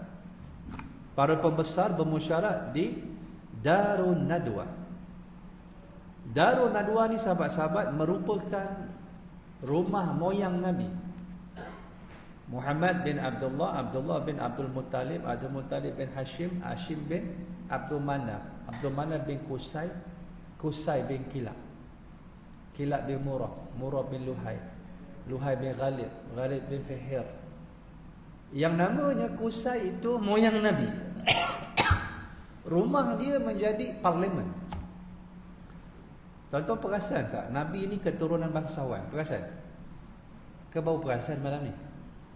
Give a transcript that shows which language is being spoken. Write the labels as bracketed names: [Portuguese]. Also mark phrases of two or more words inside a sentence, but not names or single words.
[Malay] Para pembesar bermusyarat di Darun Nadwa. Darun Nadwa ni sahabat-sahabat merupakan rumah moyang Nabi. Muhammad bin Abdullah, Abdullah bin Abdul Muttalib, Abdul Muttalib bin Hashim, Hashim bin Abdul Manaf, Abdul Manaf bin Qusay, Qusay bin Kilab, Kilab bin Murrah, Murrah bin Luhai, Luhai bin Ghalib, Ghalib bin Fihir. Yang namanya Qusay itu moyang Nabi. Rumah dia menjadi parlimen. Tuan-tuan perasan tak? Nabi ini keturunan bangsawan. Perasan? Ke bau perasan malam ni?